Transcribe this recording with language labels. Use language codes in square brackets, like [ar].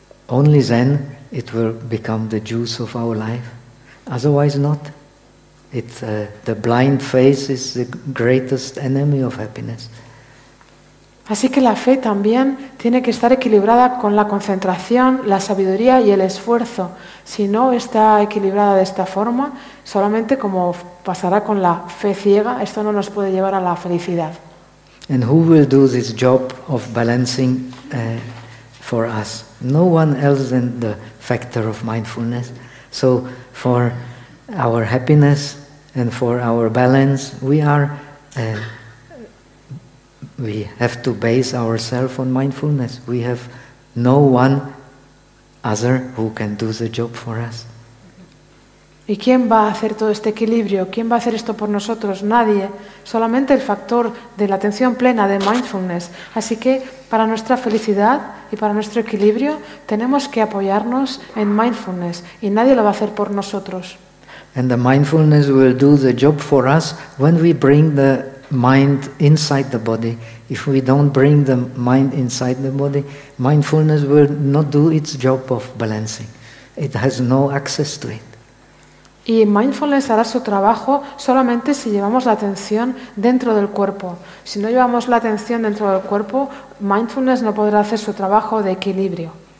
[en] Only then it will become the juice of our life. Otherwise not. The blind faith is the greatest enemy of happiness. [es] Así que la fe también tiene que estar equilibrada con la concentración, la sabiduría y el esfuerzo. Si no está equilibrada de esta forma, solamente como pasará con la fe ciega, esto no nos puede llevar a la felicidad. [en] And who will do this job of balancing for us? No one else than the factor of mindfulness. So for our happiness and for our balance, we have to base ourselves on mindfulness. We have no one other who can do the job for us. [es] ¿Y quién va a hacer todo este equilibrio? ¿Quién va a hacer esto por nosotros? Nadie. Solamente el factor de la atención plena, de mindfulness. Así que para nuestra felicidad y para nuestro equilibrio tenemos que apoyarnos en mindfulness y nadie lo va a hacer por nosotros. [en] And the mindfulness will do the job for us when we bring the mind inside the body. If we don't bring the mind inside the body, mindfulness will not do its job of balancing. It has no access to it. [es] Y mindfulness hará su trabajo solamente si llevamos la atención dentro del cuerpo. Si no llevamos la atención dentro del cuerpo, mindfulness no podrá hacer su trabajo de equilibrio.